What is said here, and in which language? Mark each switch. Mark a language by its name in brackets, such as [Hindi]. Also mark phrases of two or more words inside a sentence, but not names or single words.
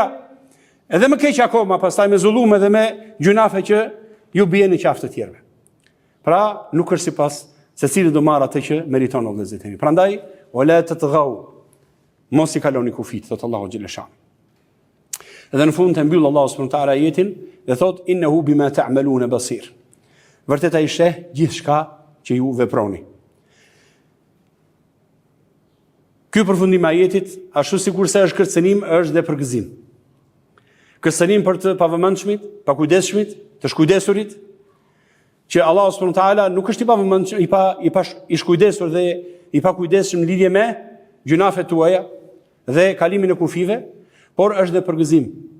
[Albanian] Edhe më keq akoma, pastaj me zullume dhe me gjunafe që ju bien në qafë të tjerëve. Pra, nuk është sipas secili do marr atë që meriton, vëllezërit e mi. Prandaj, [Arabic] ولا تطغوا, [Albanian] mos i kaloni kufit, thot Allahu xheleshanu. Edhe në fund të mbyll Allahu [Arabic] سبحانه وتعالى [Albanian] ajetin dhe thot [Arabic] إنه بما تعملون بصير. [Albanian] Vërtet ai sheh gjithçka që ju veproni. Ky përfundim i ajetit, ashtu sikurse është kërcënim, është dhe përgëzim. Kërcënim për të pavëmendshmit, pakujdesshmit, të shkujdesurit, që Allahu [Arabic] سبحانه وتعالى [Albanian] nuk është i pavëmendshëm, i shkujdesur dhe i pakujdesshëm në lidhje me gjunafet tuaja dhe kalimin e kufive, por është dhe përgëzim.